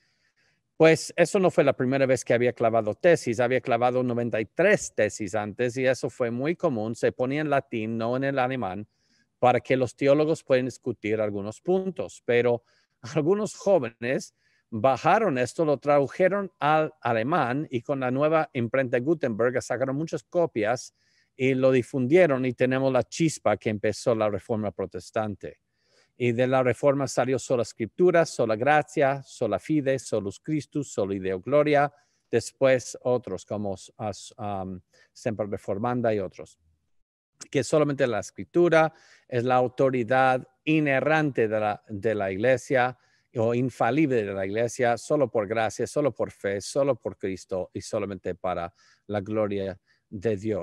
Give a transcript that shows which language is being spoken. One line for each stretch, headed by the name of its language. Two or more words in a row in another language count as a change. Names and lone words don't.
Spanish: Pues eso no fue la primera vez que había clavado tesis, había clavado 93 tesis antes y eso fue muy común, se ponía en latín, no en el alemán, para que los teólogos puedan discutir algunos puntos, pero algunos jóvenes bajaron esto, lo tradujeron al alemán y con la nueva imprenta Gutenberg sacaron muchas copias y lo difundieron y tenemos la chispa que empezó la Reforma Protestante. Y de la Reforma salió sola Escritura, sola gracia,
Latin: sola fide, solus Christus, soli Deo gloria,
Spanish: después otros como
Latin: Semper Reformanda
Spanish: y otros. Que solamente la Escritura es la autoridad inerrante de la Iglesia o infalible de la Iglesia, solo por gracia, solo por fe, solo por Cristo y solamente para la gloria de Dios.